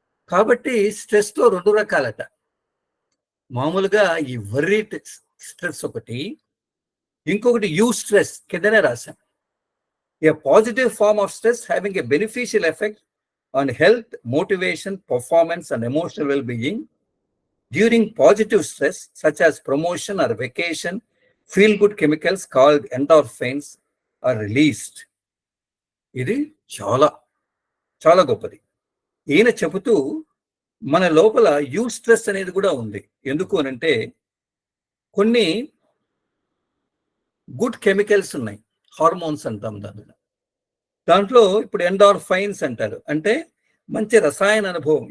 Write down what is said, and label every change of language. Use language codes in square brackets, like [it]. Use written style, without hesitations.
[te] కాబట్టి స్ట్రెస్లో 2 రకాలట. మామూలుగా ఈ వర్రీ స్ట్రెస్ ఒకటి, ఇంకొకటి యూ స్ట్రెస్, కిందనే రాశాం. [en] A positive form of stress having a beneficial effect on health, motivation, performance, and emotional well-being. During positive stress, such as promotion or vacation, feel-good chemicals called endorphins are released. [te] ఇది చాలా చాలా గొప్పది. ఈయన చెబుతూ మన లోపల you stress అనేది కూడా ఉంది. ఎందుకు అనంటే కొన్ని గుడ్ కెమికల్స్ ఉన్నాయి, హార్మోన్స్ అంటాం దాంట్లో. ఇప్పుడు ఎండార్ఫైన్స్ అంటారు, అంటే మంచి రసాయన అనుభవం.